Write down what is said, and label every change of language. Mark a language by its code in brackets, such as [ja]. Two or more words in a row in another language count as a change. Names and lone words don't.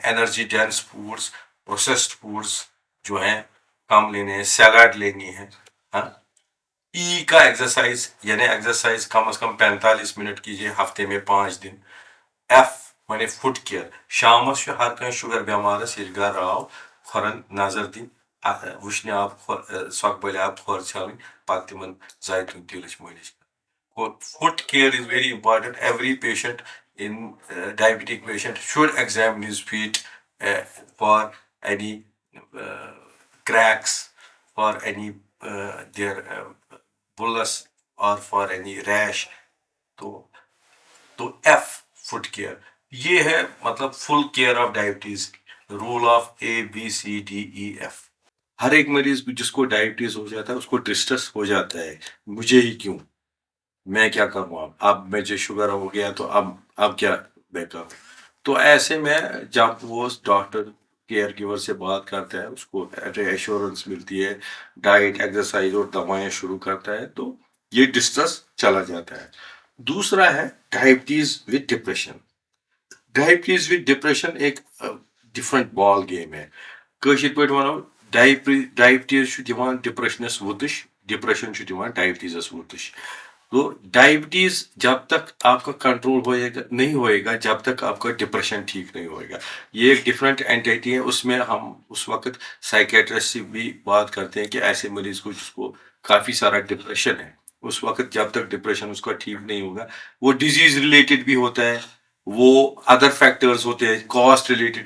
[en] energy dense foods, processed foods [ur] جو ہیں کم لینے ہیں, سیلڈ لینی ہے. E کا ایکسرسائز, یعنی ایکسرسائز کم از کم 45 منٹ کیجیے ہفتے میں 5 دن. [ks] F مانے [en] foot care, [ks] شامس ہر کھانا شوگر بیمارس یل گھر آو کھورن نظر دن, وچھنہِ آب سۄکبٔلۍ آب کھۄر چھلٕنۍ, پتہٕ تِمن زایتون تیٖلٕچ مٲلِش کرٕنۍ. [en] Foot care is very important. Every patient in diabetic patient should examine his feet for any cracks, for any their bullous, or for any rash. [ur] تو F [en] foot care [ur] یہ ہے, مطلب [en] full care of diabetes. rule of ABCDEF. [ur] ہر ایک مریض جس کو ڈائبٹیز ہو جاتا ہے اس کو ڈسٹرس ہو جاتا ہے, مجھے ہی کیوں, میں کیا کروں, اب مجھے شوگر ہو گیا تو اب کیا میں کروں. تو ایسے میں جب وہ [en] doctor caregiver [ur] سے بات کرتا ہے, اس کو ایشورنس ملتی ہے, ڈائٹ, ایکسرسائز اور دوائیں شروع کرتا ہے, تو یہ ڈسٹرس چلا جاتا ہے. دوسرا ہے [en] diabetes with depression. diabetes with depression [ur] ایک [en] different ball game [ur] ہے. [ks] کٲشِر پٲٹھۍ وَنو, ڈائبٹیز چھُ دِوان ڈپریشنس وُتٕش, ڈپریشن چھُ دِوان ڈائبٹیزس وُتٕش. [ur] تو ڈائبٹیز جب تک آپ کا کنٹرول نہیں ہوئے گا, جب تک آپ کا ڈپریشن ٹھیک نہیں ہوئے گا. یہ ایک [en] different entity [ur] ہے. اس میں ہم اس وقت سائیکیٹرسٹ سے بھی بات کرتے ہیں کہ ایسے مریض کو جس کو کافی سارا ڈپریشن ہے, اس وقت جب تک ڈپریشن اس کا ٹھیک نہیں ہوگا, وہ [en] disease related [ur] بھی ہوتا ہے, وہ [en] other factors [ur] ہوتے ہیں, [en] cost related.